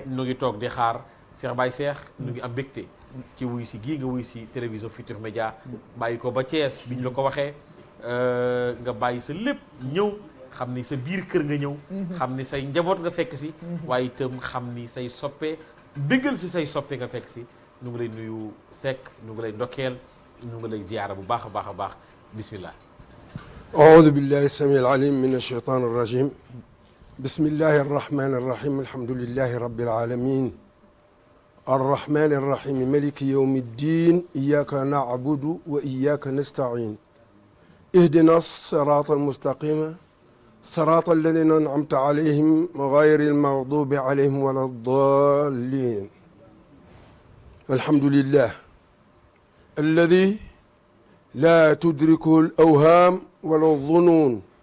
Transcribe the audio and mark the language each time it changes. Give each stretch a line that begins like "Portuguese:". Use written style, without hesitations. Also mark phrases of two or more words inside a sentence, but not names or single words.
Wolof: ñu ngi toog di xaar Cheikh Baye Cheikh ñu ngi am mbégte ci wuy si gii nga wuy si télévision Futurs Médias bàyyi ko ba Thiès bi ñu la ko waxee nga bàyyi sa lépp ñëw xam ni sa biir kër nga ñëw xam ni say njaboot nga fekk si waaye itam xam ni say soppe dëggal si say soppe nga fekk si ñu ngi lay nuyu Seck ñu ngi lay ndokkeel ñu ngi lay ziyaara bu baax a baax a baax bismillah
Arabic: أعوذ بالله السميع العليم من الشيطان الرجيم بسم الله الرحمن الرحيم الحمد لله رب العالمين الرحمن الرحيم ملك يوم الدين إياك نعبد وإياك نستعين اهدنا الصراط المستقيم صراط الذين أنعمت عليهم غير المغضوب عليهم ولا الضالين الحمد لله الذي لا تدركه الأوهام ولا الظنون